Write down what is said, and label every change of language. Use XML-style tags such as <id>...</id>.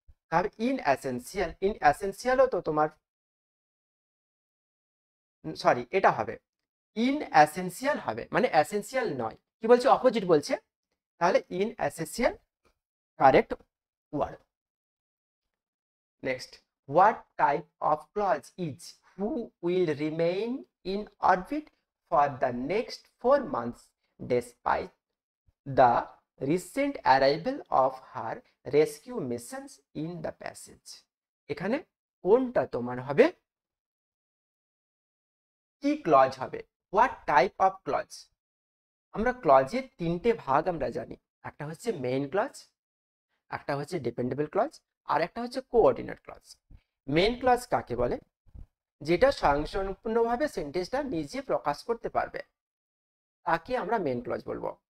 <bn>তাহলে in essential, in অ্যাসেনশিয়ালও তো তোমার সরি এটা হবে, ইন অ্যাসেনশিয়াল হবে, মানে অ্যাসেনশিয়াল নয়। কি বলছে? অপোজিট বলছে, তাহলে in essential correct word.</bn> <en>Next, what type of clause is who will remain in orbit for the next 4 months despite the recent arrival of her rescue missions in the passage?</en> <bn>এখানে কোনটা তোমার হবে? কি clause হবে?</bn> <en>what type of clause?</en> <bn>আমরা ক্লজের তিনটে ভাগ আমরা জানি, একটা হচ্ছে মেইন ক্লজ, একটা হচ্ছে ডিপেন্ডেবল ক্লজ, আর একটা হচ্ছে কোঅর্ডিনেট ক্লজ। মেইন ক্লজ কাকে বলে? যেটা স্বয়ংসম্পূর্ণভাবে সেন্টেন্সটা নিজে প্রকাশ করতে পারবে, তাকে আমরা মেইন ক্লজ বলবো।</bn>